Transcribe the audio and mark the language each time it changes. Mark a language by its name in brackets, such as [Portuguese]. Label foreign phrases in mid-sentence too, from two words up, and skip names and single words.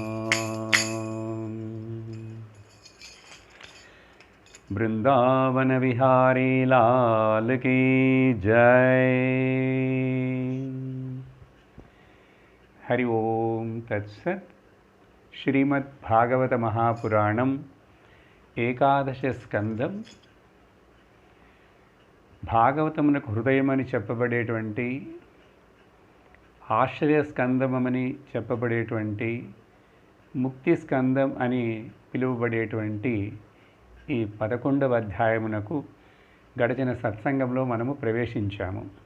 [Hindi] वृंदावन विहारी लाल की जय। [Sanskrit] हरि ओम तत्सत्। श्रीमद्भागवत महापुराणं [Telugu] ఏకాదశ స్కందం భాగవతమునకు హృదయమని చెప్పబడేటువంటి ఆశ్రయ స్కందమని చెప్పబడేటువంటి ముక్తి స్కందం అని పిలువబడేటువంటి ఈ 11వ అధ్యాయమునకు గడిచిన సత్సంగంలో మనము ప్రవేశించాము.